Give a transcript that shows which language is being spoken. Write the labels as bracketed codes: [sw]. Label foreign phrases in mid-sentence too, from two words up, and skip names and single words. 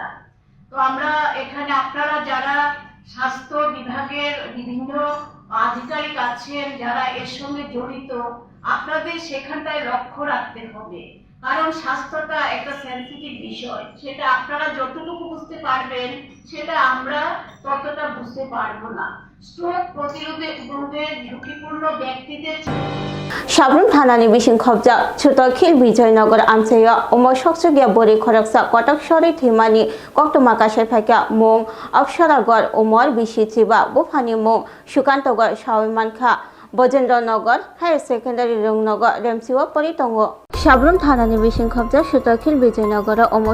[bn] তো আমরা এখানে আপনারা যারা স্বাস্থ্য বিভাগের বিভিন্ন আধিকারিক আছেন যারা এর সঙ্গে জড়িত, আপনাদের সেখানটায় লক্ষ্য রাখতে হবে, কারণ স্বাস্থ্যটা একটা সেনসিটিভ বিষয়। সেটা আপনারা যতটুকু বুঝতে পারবেন সেটা আমরা ততটা বুঝতে পারবো না। স্ট্রোক প্রতিরোধের ঝুঁকিপূর্ণ ব্যক্তিদের [trp] साब्रुम थानानि बिसिं खबजा छुतखिल विजयनगर आमसेया उमर सकसगिया बोरी खरकसा कटक सरै थैमानि कक्टमा कासायफाइका मुं अप्सरागर उमर बिसिचिबा बुफानि मुं सुकान्तगर सावैमानखा बजेन्द्रनगर हायर सेकेन्डारि रुंनगर रेमसिवा परितंगो साब्रुम थानानि बिसिं खबजा छुतखिल विजयनगर उमर